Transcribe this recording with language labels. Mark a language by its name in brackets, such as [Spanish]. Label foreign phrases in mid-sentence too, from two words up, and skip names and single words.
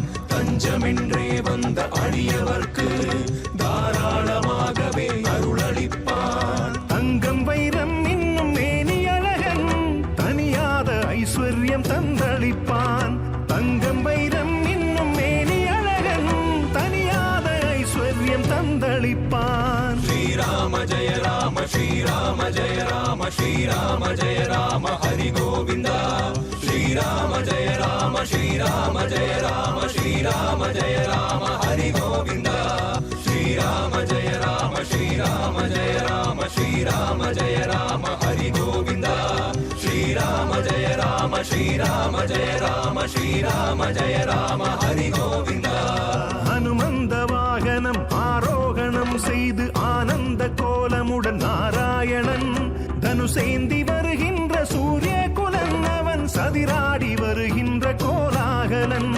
[Tamil] தஞ்சமென்றே வந்த அடியவர்க்கு தாராளமாகவே அருளளிப்பான். தங்கம் வைரம் இன்னும் மேனி அழகன், தனியாத ஐஸ்வர்யம் தந்தளிப்பான். தங்கம் வைரம் இன்னும் மேனி அழகன், தனியாத ஐஸ்வர்யம் தந்தளிப்பான். [Sanskrit] श्रीराम जय राम श्रीराम जय राम श्रीराम जय राम हरि गोविंद श्रीराम जय राम श्रीराम जय राम श्रीराम जय राम हरि गोविंद श्रीराम जय राम श्रीराम जय राम श्रीराम जय राम हरि गोविंद श्रीराम जय राम श्रीराम जय राम श्रीराम जय राम हरि गोविंद. [Tamil] ஹனுமந்த வாகனம் ஆரோகணம் செய்து ஆனந்த கோலமுடன் நாராயணன் தனுசேந்தி வருகின்ற சூரிய குலன், அவன் சதிராடி வருகின்ற கோலாகலன்.